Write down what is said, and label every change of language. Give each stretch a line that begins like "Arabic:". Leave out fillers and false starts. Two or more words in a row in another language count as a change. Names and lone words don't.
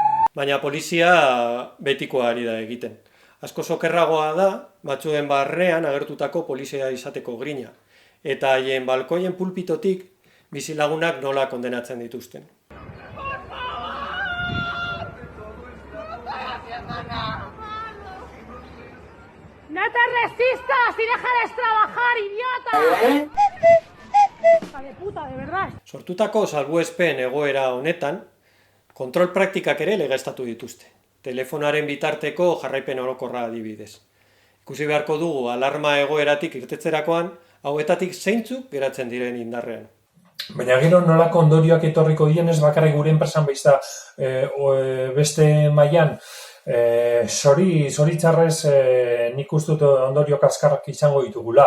Basque: Baina polizia betikoa ari da egiten. Asko okerragoa da, batzuen barnean agertutako polizia izateko grina, eta haien balkoien pulpitotik bizilagunak nola kondenatzen dituzten.
Spanish: ¡No te resistas y déjales trabajar, idiota! ¡Hija de puta, de verdad!
Basque: Sortutako salbuespen egoera honetan, kontrol praktikak ere legeztatu dituzte. Telefonoaren bitarteko jarraipen orokorra adibidez. Ikusi beharko dugu alarma egoeratik irtetzerakoan, hauetatik zeintzuk geratzen diren indarrean. Baina gero nolako ondorioak etorriko dienez bakarrik gure enpresan behizta beste mailan Zoritzarrez nik uste dut ondorio kaskarrak izango ditugula.